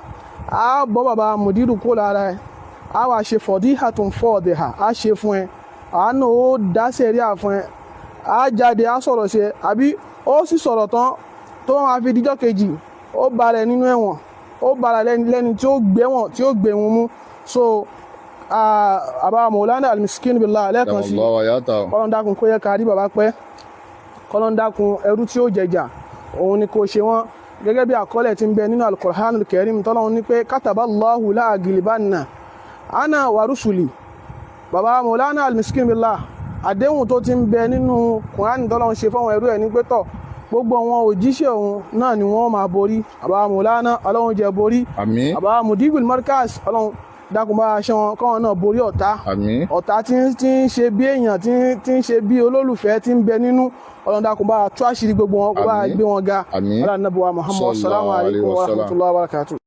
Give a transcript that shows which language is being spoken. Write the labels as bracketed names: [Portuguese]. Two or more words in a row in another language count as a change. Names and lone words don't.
[Yoruba] A bọ́ bàbá Mudiru kó lára ẹ̀, a wá ṣe fadihatun fadiha, a ṣe fún ẹ, àánú ó dá sẹ̀ríà fún ẹ, a jáde a sọ̀rọ̀ ṣe, àbí ó sì sọ̀rọ̀ tán tó máa fi díjọ́ kejì ó balẹ̀ nínú ẹ̀wọ̀n, ó balẹ̀ lẹ́ni tí ó gbẹ̀wọ̀n tí ó gbẹ̀wọ̀n mú. So àbá Maulana Al-Miskin Billah lẹ́ẹ̀kan sí, Ọlọ́run dákun kó yẹ ká rí bàbá pẹ́, Ọlọ́run dákun ẹrú tí ó jẹjà òun ni kò ṣe wọ́n, gẹ́gẹ́ bí àkọọ́lẹ̀ tí ń bẹ nínú Al-Qur'anul Karim tọ́lọ́run ní pé [Arabic] كتب الله لأغلبن أنا ورسلي. [Yoruba] Bàbá Maulana Al-Miskin Billah àdéhùn tó ti ń bẹ nínú Kùránì tọ́lọ́run ṣe fáwọn ẹrú ẹ̀ ní pé tọ̀ gbogbo àwọn òjíṣẹ́ òun náà ni wọ́n máa borí. Bàbá Maulana Ọlọ́run jẹ́ borí. Àmín. Bàbá Mudigul Markaz Ọlọ́run dákun bá aṣọ wọn kọ́wọn náà borí ọ̀tá. Àmín. Ọ̀tá tí ń ṣe bí èèyàn tí ń ṣe bí olólùfẹ́ tí ń bẹ nínú, Ọlọ́run dákun bá tú àṣírí gbogbo wọn, kó bá gbé wọn ga. Àmín. Ọlọ́run Ànábì wa Muhammad [Arabic] صلى الله عليه ورحمة الله وبركاته.